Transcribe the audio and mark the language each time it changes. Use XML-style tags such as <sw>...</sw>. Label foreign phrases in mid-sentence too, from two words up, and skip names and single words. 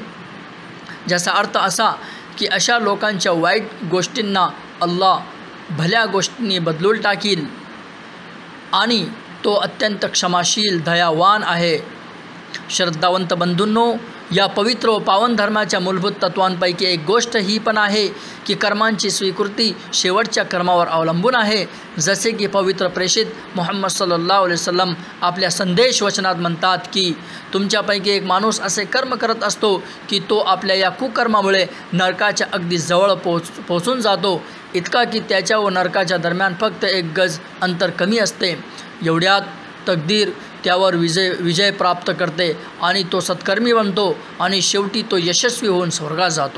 <mr>ज्याचा अर्थ असा की अशा लोकांच्या वाईट गोष्टींना अल्लाह भल्या गोष्टींनी बदलून टाकील आणि तो अत्यंत क्षमाशील, दयावान आहे. श्रद्धावंत बंधूंनो, या पवित्र व पावन धर्माच्या मूलभूत तत्वांपैकी एक गोष्ट ही पण आहे की कर्मांची स्वीकृती शेवटच्या कर्मावर अवलंबून आहे. जसे की पवित्र प्रेषित मोहम्मद</mr> <ar>صلى الله عليه وسلم</ar> <mr>आपल्या संदेश वचनात म्हणतात की तुमच्यापैकी एक माणूस असे कर्म करत असतो की तो आपल्या या कुकर्मामुळे नरकाच्या अगदी जवळ पोहोचून जातो, इतका की त्याच्या व नरकाच्या दरम्यान फक्त 1 गज अंतर कमी असते. एवढ्यात तकदीर त्यावर विजय प्राप्त करते आणि तो सत्कर्मी बनतो आणि शेवटी तो यशस्वी होऊन स्वर्गात जातो.</mr>